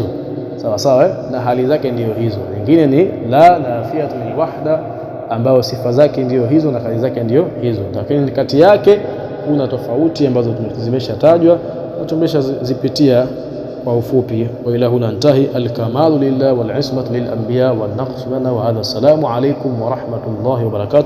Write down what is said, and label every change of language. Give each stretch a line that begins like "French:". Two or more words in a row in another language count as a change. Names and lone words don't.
Swahili: Sawa sawa. Na hali zake ndio hizo. Nyingine ni
Arabic: لا النافية للوحدة,
Swahili: ambayo sifa zake ndio hizo na kazi zake ndio hizo, lakini kati yake kuna tofauti ambazo zimeshatajwa na tumeshazipitia kwa ufupi.
Arabic: وإلى هنا انتهى. الكمال لله والعصمة للأنبياء والنقص لنا وهذا. السلام عليكم ورحمة الله وبركاته.